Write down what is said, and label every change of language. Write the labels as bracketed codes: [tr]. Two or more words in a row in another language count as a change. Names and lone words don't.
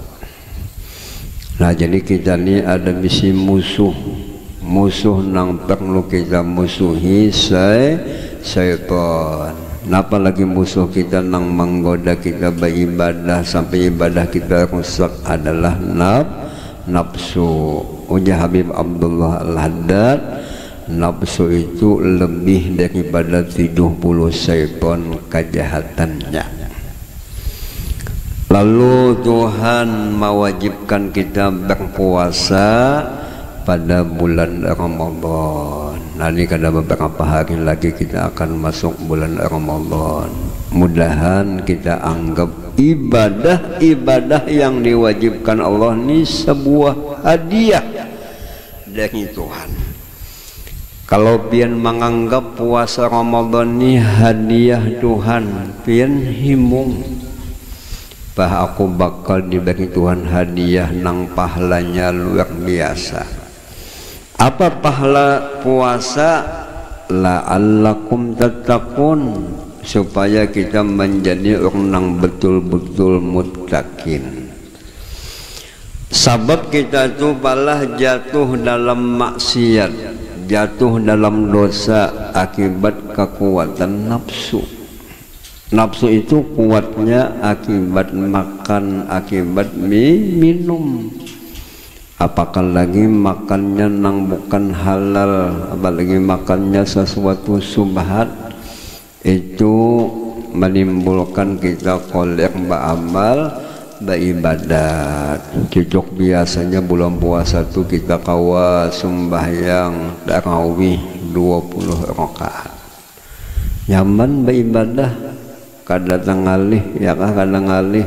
[id] Nah, jadi kita ini ada misi musuh nang perlu kita musuhi syaitan. Napa lagi musuh kita nang menggoda kita beribadah sampai ibadah kita rusak adalah nafsu. Ujar Habib Abdullah Al-Haddad, nafsu itu lebih daripada 70 syaitan kejahatannya. Lalu Tuhan mewajibkan kita berpuasa pada bulan Ramadan. Nah, ini kada beberapa hari lagi kita akan masuk bulan Ramadan. Mudahan kita anggap ibadah yang diwajibkan Allah ini sebuah hadiah dari Tuhan. Kalau pian menganggap puasa Ramadan ini hadiah Tuhan, pian himung, bah aku bakal diberi Tuhan hadiah nang pahalanya luar biasa. Apa pahala puasa? [ar] لعلكم تتقون, [id] supaya kita menjadi orang yang betul-betul muttaqin. Sebab kita itu malah jatuh dalam maksiat, jatuh dalam dosa akibat kekuatan nafsu. Nafsu itu kuatnya akibat makan, akibat minum. Apakah lagi makannya nang bukan halal, apalagi makannya sesuatu subhat, itu menimbulkan kita kolek beramal, beribadat. Cocok biasanya bulan puasa itu kita kawa sembahyang tarawih 20 rakaat. [bjn] Nyaman beribadah, kada tengalih ya kah, kada ngalih.